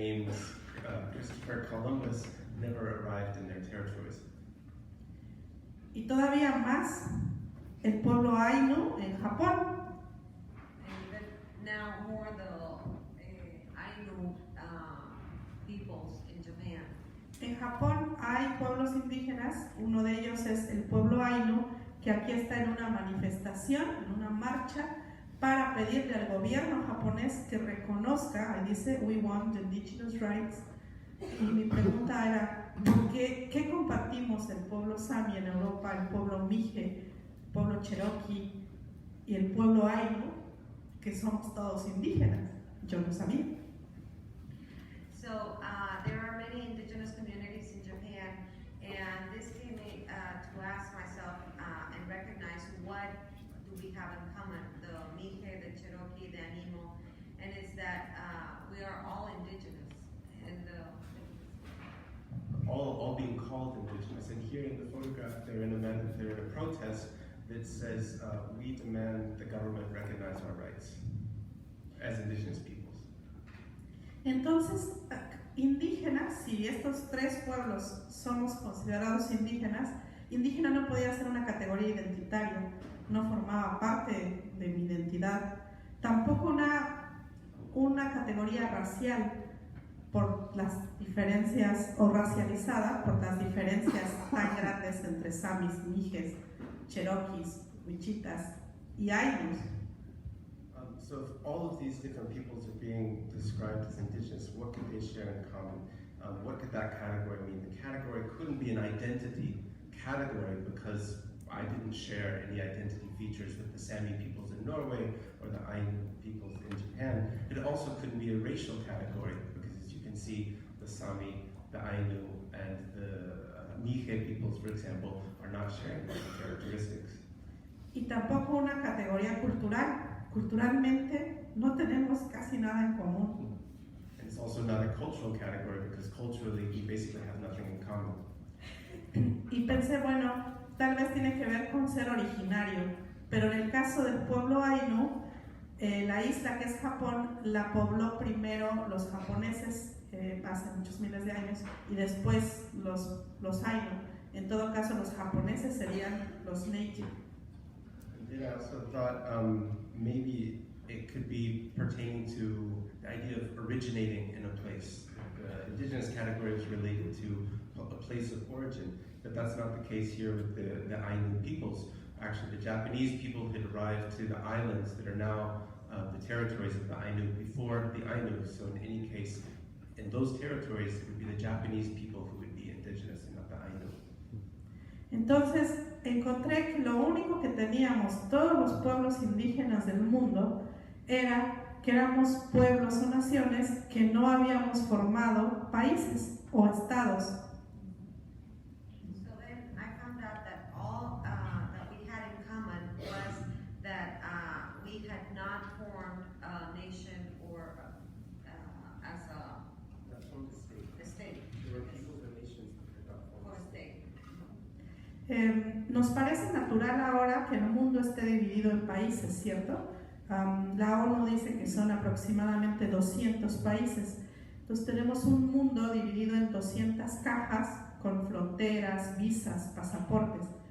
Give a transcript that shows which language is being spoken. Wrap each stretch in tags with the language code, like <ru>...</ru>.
<en>named Christopher Columbus never arrived in their territories.</en> <es>Y todavía más, el pueblo Ainu en Japón.</es> <en>and then now more the Ainu peoples in Japan.</en> <es>En Japón hay pueblos indígenas, uno de ellos es el pueblo Ainu, que aquí está en una manifestación, en una marcha, para pedirle al gobierno japonés que reconozca, ahí dice,</es> <en>we want indigenous rights.</en> <es>Y mi pregunta era, ¿qué compartimos el pueblo Sami en Europa, el pueblo Mije, el pueblo Cherokee y el pueblo Ainu, que somos todos indígenas? Yo no sabía.</es> <en>So there are many indigenous communities in Japan, and this gave me to ask myself and recognize what do we have in common, the Mije, the Cherokee, the Animo, and it's that we are all indigenous. And All being called indigenous. And here in the photograph, they're in a protest that says, we demand the government recognize our rights as indigenous peoples.</en> <es>Entonces, indígenas, si estos tres pueblos somos considerados indígenas, indígena no podía ser una categoría identitaria, no formaba parte de mi identidad, tampoco una categoría racial por las diferencias, o racializada por las diferencias tan grandes entre Samis, Mijes, Cherokees, Wichitas y Ainus.</es> <en>So if all of these different peoples are being described as indigenous, what could they share in common? What could that category mean? The category couldn't be an identity category because I didn't share any identity features with the Sami peoples in Norway or the Ainu peoples in Japan. It also couldn't be a racial category because, as you can see, the Sami, the Ainu, and the Mije peoples, for example, are not sharing those characteristics.</en> <es>Y tampoco una categoría cultural. Culturalmente no tenemos casi nada en común.</es> <en>And it's also not a cultural category because culturally we basically have nothing in common.</en> <es>Y pensé, bueno, tal vez tiene que ver con ser originario, pero en el caso del pueblo Ainu, la isla que es Japón, la pobló primero los japoneses hace muchos miles de años y después los Ainu. En todo caso, los japoneses serían los native.</es> <en>And I also thought maybe it could be pertaining to the idea of originating in a place. The indigenous category is related to a place of origin, but that's not the case here with the Ainu peoples. Actually, the Japanese people had arrived to the islands that are now the territories of the Ainu before the Ainu. So in any case, in those territories, it would be the Japanese people who would be indigenous and not the Ainu.</en> <es>Entonces encontré que lo único que teníamos todos los pueblos indígenas del mundo era que éramos pueblos o naciones que no habíamos formado países o estados.</es> <en>So then I found out that all that we had in common was that we had not formed a nation or as Not from the state. a state, There were peoples and nations that did not form or a a state. state.</en> <es>Nos parece natural ahora que el mundo esté dividido en países, ¿cierto? La ONU dice que son aproximadamente 200 países. Entonces tenemos un mundo dividido en 200 cajas con fronteras, visas, pasaportes.</es>